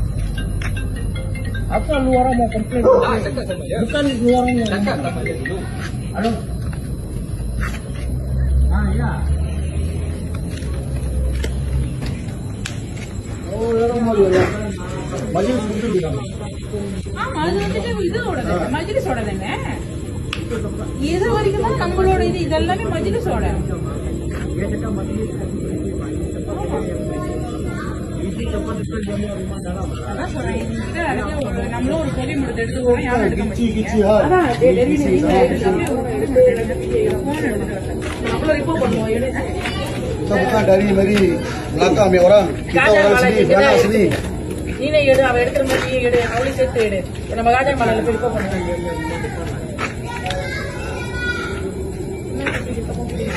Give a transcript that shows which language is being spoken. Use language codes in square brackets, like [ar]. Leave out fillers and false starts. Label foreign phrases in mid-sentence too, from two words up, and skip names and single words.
[ms] Apa lu orang mau komplain? Cakap sama dia. Bukan lu orang yang cakap sama dia dulu. Halo. Ya. Oh, orang mau lihat. Majlis itu juga. [ta] மஜ்லிஸோட தானே இது வரைக்கும் தான் நம்மளோட இது இதெல்லாமே மஜ்லிஸோட நம்மளும் ஒரு பொலி முடித்து எடுத்துக்கோங்க யாரும் எடுக்க மாட்டேங்க [ms] bukan dari belakang ya orang kita orang sini belakang sini [ta] நீனே எடு அவ எடுக்கிற மாதிரி எடு அவளை சேர்த்து எடு நம்ம காஜன் மலையில போய் ரிப்போர்ட் பண்ணுங்க